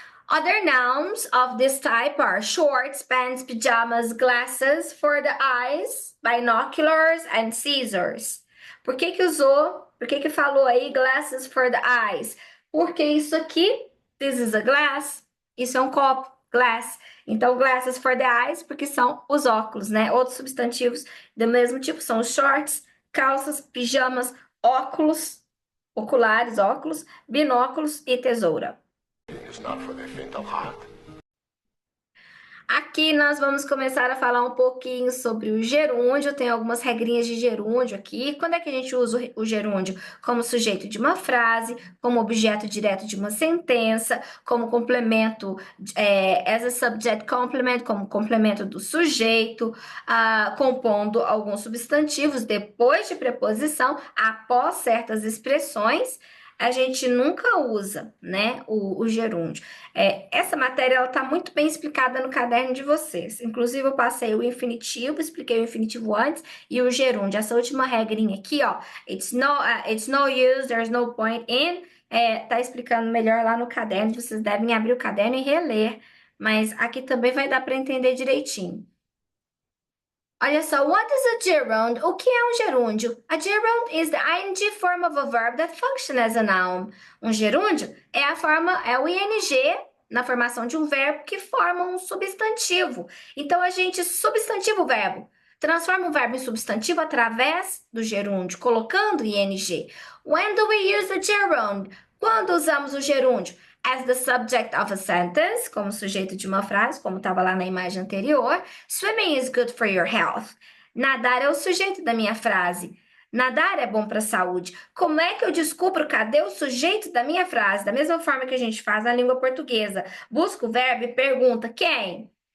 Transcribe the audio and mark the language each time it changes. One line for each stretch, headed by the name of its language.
English: Other nouns of this type are shorts, pants, pajamas, glasses for the eyes, binoculars and scissors.
Portuguese: Por que falou aí glasses for the eyes? Porque isso aqui, this is a glass, isso é um copo, glass. Então, glasses for the eyes, porque são os óculos, né? Outros substantivos do mesmo tipo são shorts, calças, pijamas, óculos, oculares, óculos, binóculos e tesoura.
English: It's not for the faint of heart.
Portuguese: Aqui nós vamos começar a falar um pouquinho sobre o gerúndio. Tem algumas regrinhas de gerúndio aqui. Quando é que a gente usa o gerúndio? Como sujeito de uma frase, como objeto direto de uma sentença, como complemento, as a subject complement, como complemento do sujeito, compondo alguns substantivos depois de preposição, após certas expressões. A gente nunca usa, né, o gerúndio. Essa matéria ela está muito bem explicada no caderno de vocês. Inclusive, eu passei o infinitivo, expliquei o infinitivo antes, e o gerúndio. Essa última regrinha aqui, ó, it's no use, there's no point in, tá explicando melhor lá no caderno. Vocês devem abrir o caderno e reler, mas aqui também vai dar para entender direitinho. Olha só, what is a gerund? O que é um gerúndio?
English: A gerund is the ing form of a verb that functions as a noun.
Portuguese: Um gerúndio é o ing na formação de um verbo que forma um substantivo. Então, a gente substantiva o verbo. Transforma o verbo em substantivo através do gerúndio, colocando ing.
English: When do we use the gerund? Quando usamos o gerúndio?
Portuguese: As the subject of a sentence, como sujeito de uma frase, como estava lá na imagem anterior.
English: Swimming is good for your health.
Portuguese: Nadar é o sujeito da minha frase. Nadar é bom para a saúde. Como é que eu descubro cadê o sujeito da minha frase? Da mesma forma que a gente faz na língua portuguesa. Busca o verbo e pergunta quem?